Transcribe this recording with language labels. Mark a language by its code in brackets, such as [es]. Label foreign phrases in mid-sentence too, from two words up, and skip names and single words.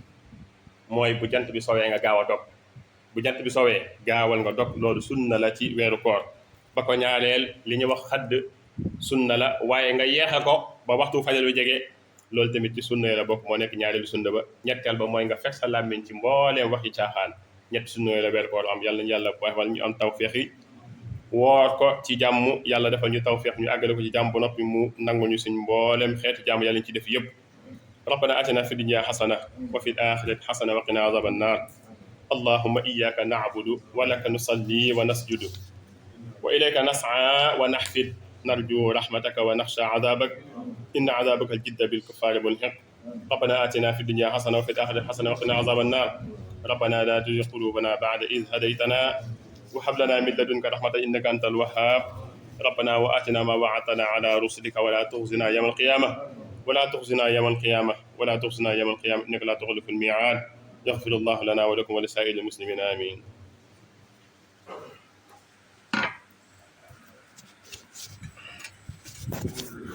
[wo] mooy bu jant bi sowee nga gaaw a dog bu jant bi sowee gaawal nga dog loolu sunna la ci weeru koor ba ko ñaareel li ñuy wax xadd sunna la waaye nga yeexe ko ba waxtu fajar bi jege loolu tamit ci sunna la bokk moo nekk ñaareelu sunna ba ñetteel ba mooy nga fekk sa làmmiñ ci mbooleem waxi caaxaan ñetti sunna la weeru koor am yàlla nañu yàlla waxal ñu am tawfeex yi woor ko ci jàmm yàlla defal ñu tawfeex ñu àggale ko ci jàmm bu noppi mu nangu ñu suñ mbooleem xeetu jàmm yàlla ñu ci def yëpp [ar] ربنا آتنا في الدنيا حسنة وفي الآخرة حسنة وقنا عذاب النار اللهم إياك نعبد ولك نصلي ونسجد وإليك نسعى ونحفد نرجو رحمتك ونخشى عذابك إن عذابك الجد بالكفار ملحق ربنا آتنا في الدنيا حسنة وفي الآخرة حسنة وقنا عذاب النار ربنا لا تزغ قلوبنا بعد إذ هديتنا وهب لنا من لدنك رحمة إنك أنت الوهاب ربنا وآتنا ما وعدتنا على رسلك ولا تخزنا يوم القيامة ولا تخزنا يوم القيامة ولا تخزنا يوم القيامة إنك لا تخلف الميعاد يغفر الله لنا ولكم ولسائر المسلمين آمين